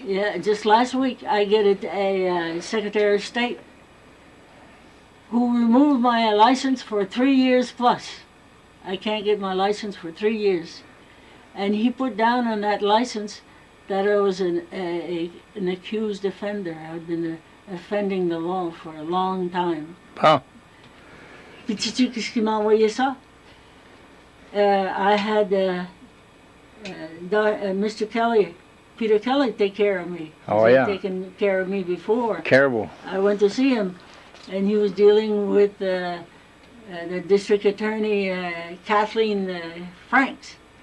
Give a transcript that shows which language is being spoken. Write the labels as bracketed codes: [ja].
[en] Yeah, just last week I get a Secretary of State who removed my license for 3 years plus. I can't get my license for 3 years. And he put down on that license that I was an accused offender. I'd been offending the law for a long time. Oh. [fr] Puis sais-tu qu'est-ce qui m'a envoyé ça? [en] I had Mr. Kelly, Peter Kelly, take care of me. Oh, He's yeah. taken care of me before. Caribou. I went to see him, and he was dealing with the district attorney, Kathleen Franks.